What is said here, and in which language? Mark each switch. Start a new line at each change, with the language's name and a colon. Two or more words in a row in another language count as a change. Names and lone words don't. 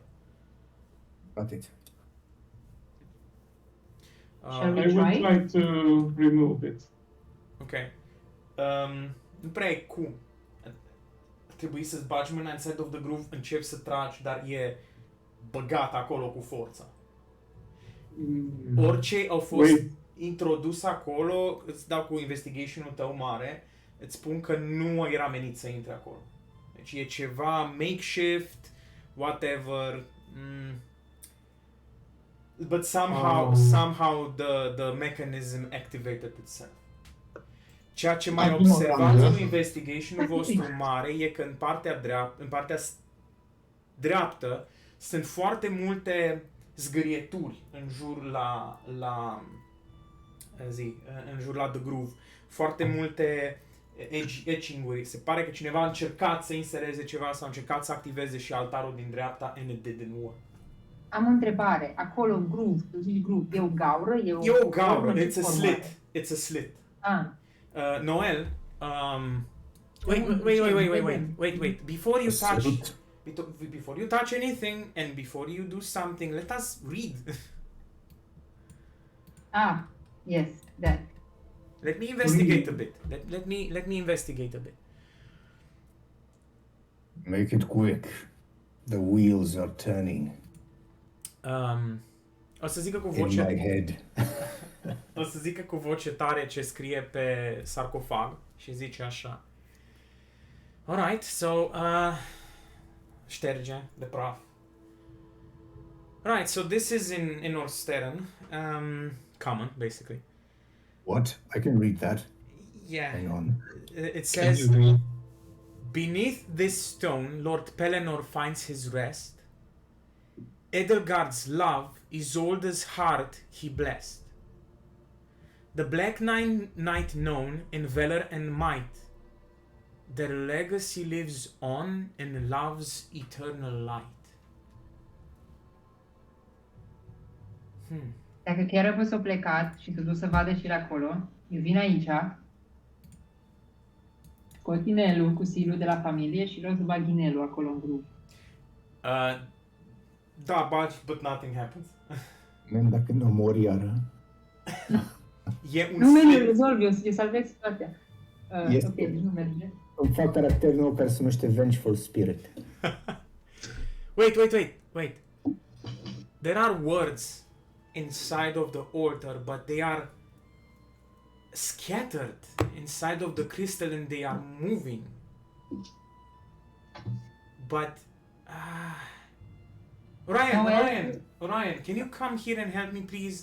English: Got it. Shall we I will try? try to remove it.
Romanian: Ok. Nu prea e cum. Trebuie să-ți bagi mâna
English: inside of the groove,
Romanian: începi să tragi, dar e băgat acolo cu forța. Orice au fost
English: Wait.
Romanian: introdus acolo, îți dau cu investigation-ul tău mare, îți spun că nu era menit să intre acolo. Deci e ceva makeshift, whatever.
English: But somehow the mechanism activated itself.
Romanian: Ceea ce mai Acum observați am în investigation-ul vostru mare e că în partea dreaptă sunt foarte multe zgârieturi în jur în jur la The Groove. Foarte multe etching-uri. Se pare că cineva a încercat să insereze ceva sau a încercat să activeze și altarul din dreapta
English: and it didn't work.
Romanian: Am o întrebare. Acolo în groove, tu zici groove, e o gaură? E o gaură, formă,
English: it's a
Romanian: formă
English: slit.
Romanian: are?
English: It's a slit. Ah, Noel, wait. Before you touch, Salut. before you touch anything and before you do something, let us read. yes, that. Let me investigate a bit. Let me investigate a bit. Make it quick. The wheels are turning
Romanian: O să zică cu
English: in
Romanian: voce,
English: my head.
Romanian: o să zică cu voce tare ce scrie pe sarcofag și zice așa.
English: Alright, so
Romanian: șterge de praf.
English: Right, so this is in Orsteren, common basically. What? I can read that. Yeah. Hang on. It Can says, you read? beneath this stone, Lord Pelennor finds his rest. Edelgard's love is old as heart he blessed. The Black Knight known in valor and might. Their legacy lives on in love's eternal light.
Romanian: Dacă chiar a fost o plecat și s-a dus să vadă și acolo, eu vin aici, scot inelul cu silul de la familie și vreau să bag inelul acolo în grup. Da,
English: but nothing happens. Man,
Romanian: dacă nu mor iară. E un Nu merge,
English: slit.
Romanian: rezolv, eu salvez situația. Este. Ok, deci nu merge. Îmi fac caracter nou care se numește Vengeful Spirit.
English: Wait. There are words inside of the altar, but they are scattered inside of the crystal and they are moving. But Ryan, can you come here and help me, please?